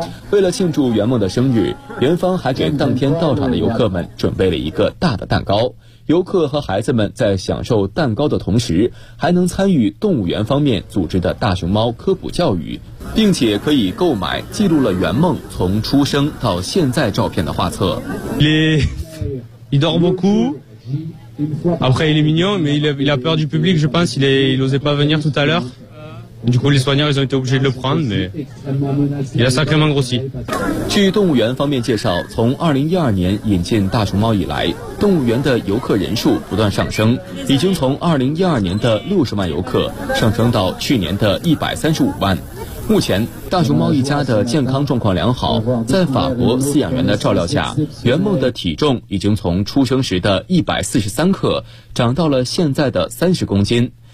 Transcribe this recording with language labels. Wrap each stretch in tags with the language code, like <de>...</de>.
<zh>为了庆祝圆梦的生日，园方还给当天到场的游客们准备了一个大的蛋糕。游客和孩子们在享受蛋糕的同时，还能参与动物园方面组织的大熊猫科普教育，并且可以购买记录了圆梦从出生到现在照片的画册。</zh> <fr>Il dort beaucoup. Après, il est mignon, mais il a peur du public. Je pense qu'il n'osait pas venir tout à l'heure. Du coup, les soignants, ils ont été obligés de le prendre, mais il a sacrément grossi.</fr> <zh>据动物园方面介绍，从2012年引进大熊猫以来，动物园的游客人数不断上升，已经从2012年的60万游客上升到去年的135万。目前，大熊猫一家的健康状况良好，在法国饲养员的照料下，圆梦的体重已经从出生时的143克涨到了现在的30公斤。</zh>